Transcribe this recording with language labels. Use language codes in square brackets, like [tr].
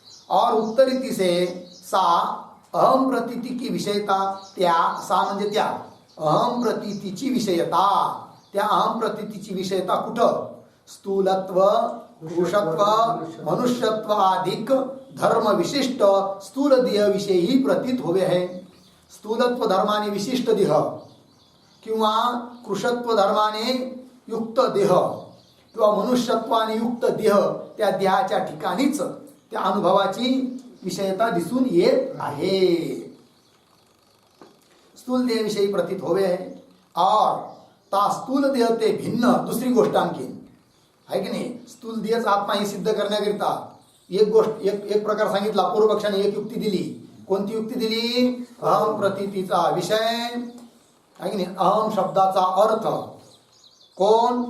[hi] और उक्त रीति से सा अहम प्रतीति की विषयता, [mr] त्या सा म्हणजे त्या अहम प्रतीतीची विषयता, त्या अहम प्रतीतीची विषयता कुठं? [hi] स्थूलत्व, पुरुषत्व, मनुष्यत्व अधिक धर्म विशिष्ट स्थूल देह विषयी प्रतीत होवे है. [mr] स्थूलत्व धर्माने विशिष्ट देह किंवा कृषत्व धर्माने युक्त देह किंवा मनुष्यत्वाने युक्त देह, त्या देहाच्या ठिकाणीच त्या अनुभवाची विषयता दिसून येत आहे. [hi] स्थूल देह विषयी प्रतीत होवे है. और ता स्थूल देह ते भिन्न [mr] दुसरी गोष्ट आणखी आहे की नाही. स्थूल देहच आत्मा ही सिद्ध करण्याकरिता एक गोष्ट, एक प्रकार सांगितला. पूर्वपक्षाने एक युक्ती दिली. कोणती युक्ती दिली? अहम प्रतीतीचा विषय, आहे की नाही, अहम शब्दाचा अर्थ कोण?